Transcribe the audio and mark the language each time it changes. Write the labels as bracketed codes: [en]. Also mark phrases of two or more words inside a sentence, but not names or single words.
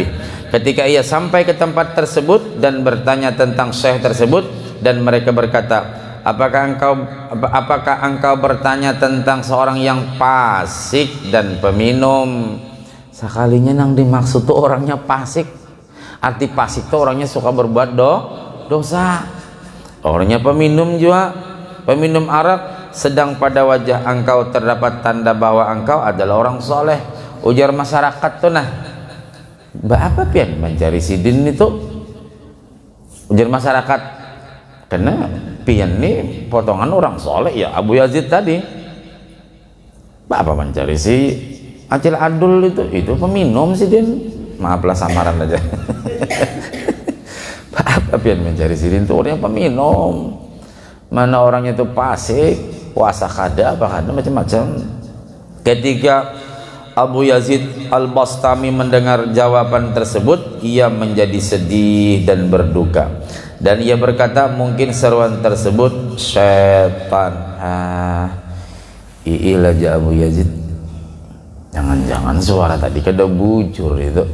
[id] Ketika ia sampai ke tempat tersebut dan bertanya tentang syekh tersebut, dan mereka berkata, apakah engkau bertanya tentang seorang yang fasik dan peminum? [bjn] Sekalinya nang dimaksud tuh orangnya fasik. Arti fasik tuh orangnya suka berbuat dosa. [id] Orangnya peminum juga, peminum arak, sedang pada wajah engkau terdapat tanda bahwa engkau adalah orang soleh. [bjn] Ujar masyarakat tuh nah, apa pian mencari Sidin itu? Ujar masyarakat, karena pian ini potongan orang soleh ya, Abu Yazid tadi. Apa mencari si Acil Adul itu peminum Sidin. Maaflah samaran aja. Apa pian mencari Sidin itu orangnya peminum. Mana orangnya itu fasik, puasa kada, apa kada macam-macam. [id] Ketika Abu Yazid Al-Bastami mendengar jawaban tersebut, ia menjadi sedih dan berduka, dan ia berkata, mungkin seruan tersebut setan. [bjn] Iilah Abu Yazid, jangan-jangan suara tadi kada bujur itu.